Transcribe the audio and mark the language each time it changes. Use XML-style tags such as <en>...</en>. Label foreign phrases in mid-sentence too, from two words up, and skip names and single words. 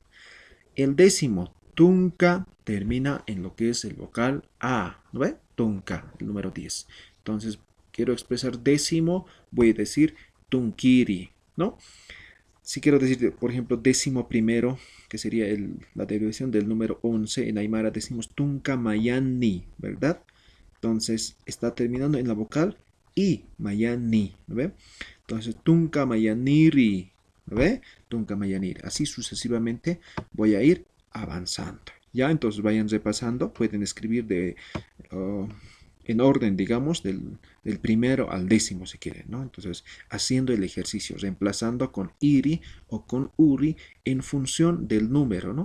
<es>El décimo, tunca, termina en lo que es el vocal A, ¿no ve? Tunca, el número 10. Entonces, quiero expresar décimo, voy a decir tunkiri, ¿no? Si quiero decir, por ejemplo, décimo primero, que sería la derivación del número 11, en Aymara decimos</es> <ay>tunca mayani,</ay> <es>¿verdad? Entonces, está terminando en la vocal I, mayani, ¿no ve? Entonces,</es> <ay>tunca mayaniri,</ay> <es>¿lo ve?</es> <ay>Tunca mayaniri.</ay> <es>Así sucesivamente voy a ir avanzando. Ya, entonces vayan repasando. Pueden escribir en orden, digamos, del primero al décimo si quieren, ¿no? Entonces, haciendo el ejercicio, reemplazando con iri o con uri en función del número, ¿no?</es>